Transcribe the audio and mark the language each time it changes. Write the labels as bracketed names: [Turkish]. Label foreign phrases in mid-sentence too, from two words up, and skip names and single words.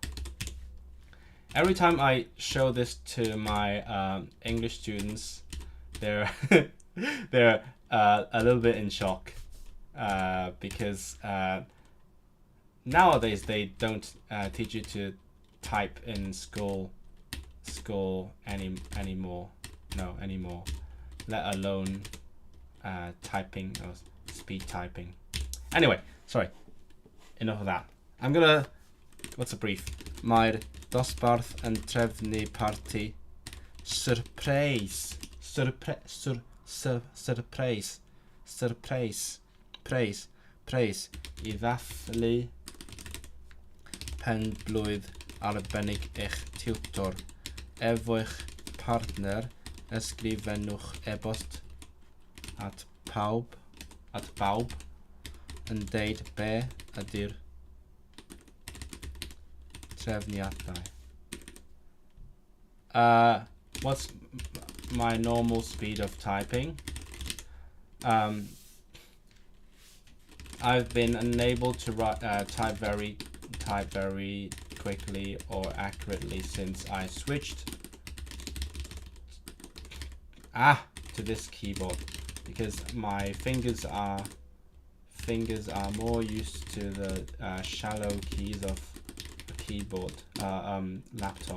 [English] Every time I show this to my English students, they're they're a little bit in shock, because nowadays they don't teach you to type in school anymore. No, anymore. Let alone typing or speed typing. Anyway, sorry. Enough of that. I'm gonna. What's a brief? [Welsh] Mae'r dosbarth yn trefnu parti surprise I ddathlu pen-blwydd arbennig eich tiwtor. Efo'ch partner, ysgrifennwch e-bost at bawb yn deud be ydy'r trefniadau. [English] What's my normal speed of typing? I've been unable to type very quickly or accurately since I switched to this keyboard, because my fingers are more used to the shallow keys of a keyboard laptop.